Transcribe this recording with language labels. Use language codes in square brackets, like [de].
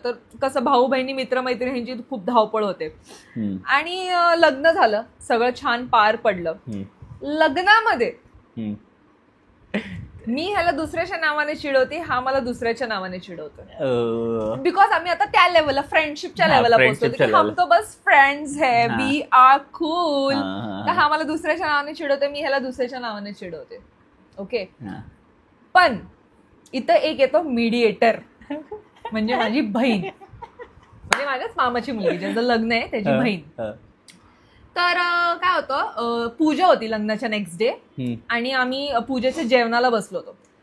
[mr] तर कसं भाऊ बहिणी मित्रमैत्रिणींची खूप धावपळ होते. आणि लग्न झालं, सगळं छान पार पडलं. लग्नामध्ये मी ह्याला दुसऱ्याच्या नावाने चिडवते, हा मला दुसऱ्याच्या नावाने चिडवतो. बिकॉज आम्ही आता त्या लेवलला, फ्रेंडशिपच्या लेवलला पोहोचतो. [hi] हम तो बस फ्रेंड्स है, [en] We are cool. [mr] तर हा मला दुसऱ्याच्या नावाने चिडवते, मी ह्याला दुसऱ्याच्या नावाने चिडवते. ओके, पण इथं एक येतो मीडिएटर, म्हणजे माझी बहीण. म्हणजे माझ्याच मामाची मुलगी, ज्याचं लग्न आहे त्याची बहीण. तर काय होतं, पूजा होती लग्नाच्या नेक्स्ट डे आणि आम्ही पूजेच्या जेवणाला बसलो होतो.